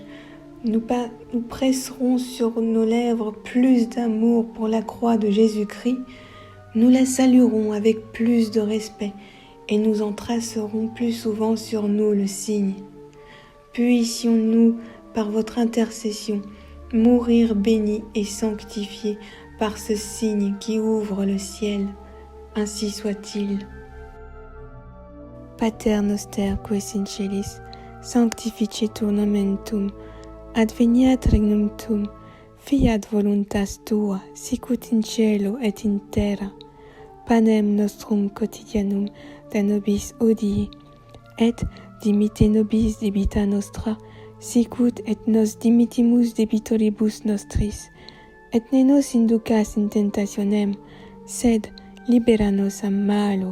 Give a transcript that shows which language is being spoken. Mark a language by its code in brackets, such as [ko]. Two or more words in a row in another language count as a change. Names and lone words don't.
[fr] Nous presserons sur nos lèvres plus d'amour pour la croix de Jésus-Christ, nous la saluerons avec plus de respect et nous en tracerons plus souvent sur nous le signe. Puissions-nous, par votre intercession, mourir bénis et sanctifiés par ce signe qui ouvre le ciel. Ainsi soit-il. [la] Pater noster qui es in celis, sanctificetur nomen tuum, adveniat regnum tuum, fiat voluntas tua, sicut in cielo et in terra. Panem nostrum quotidianum da nobis hodie, et dimitte nobis debita nostra, sicut et nos dimittimus debitoribus nostris, et ne nos inducas in tentationem, sed libera nos a malo.